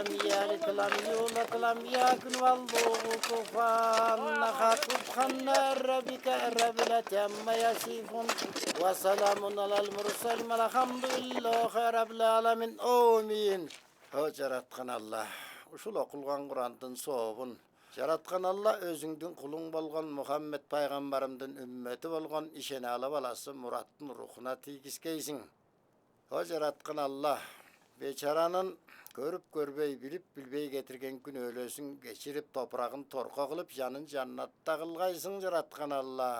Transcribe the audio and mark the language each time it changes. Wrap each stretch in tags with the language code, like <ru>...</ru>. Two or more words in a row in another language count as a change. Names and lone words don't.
<ar>يلد ولم يولد ولم يكن والله كفوا أحد سبحان ربك رب العزة عما يصفون وسلام على المرسلين والحمد لله رب العالمين آمين.</ar> <ky>Жараткан Алла, ушул окулган Курандын сообун жараткан Алла өзүңдүн кулуң болгон Мухаммед пайгамбарымдын үммөтү болгон ишене ала баласы Мураттын рухуна тийгизгейсиң. O жараткан Алла, бечаранын көрүп көрбөй, билип билбей кетирген күн өлөсүн кечирип, топурагын торко кылып, жанын жаннатта кылгайсың, жараткан Алла.</ky>